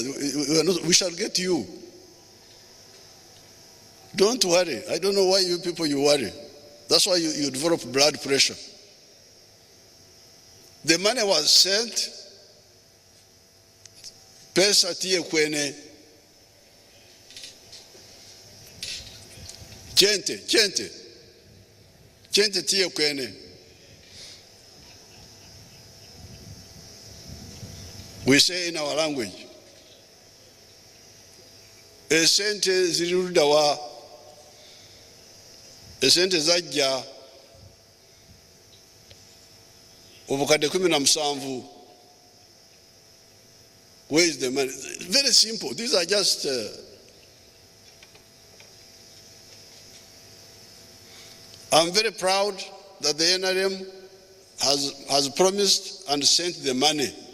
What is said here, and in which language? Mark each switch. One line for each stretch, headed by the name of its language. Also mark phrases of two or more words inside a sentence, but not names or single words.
English: We shall get you. Don't worry. I don't know why you people you worry. That's why you develop blood pressure. The money was sent.
Acoli: Pesa tie kwene. Chente tie kwene.
English: We say in our language,
Ganda: esente zirirudawa, esente zajja obukadde 17.
English: Where is the money? Very simple. These are just I'm very proud that the NRM has promised and sent the money.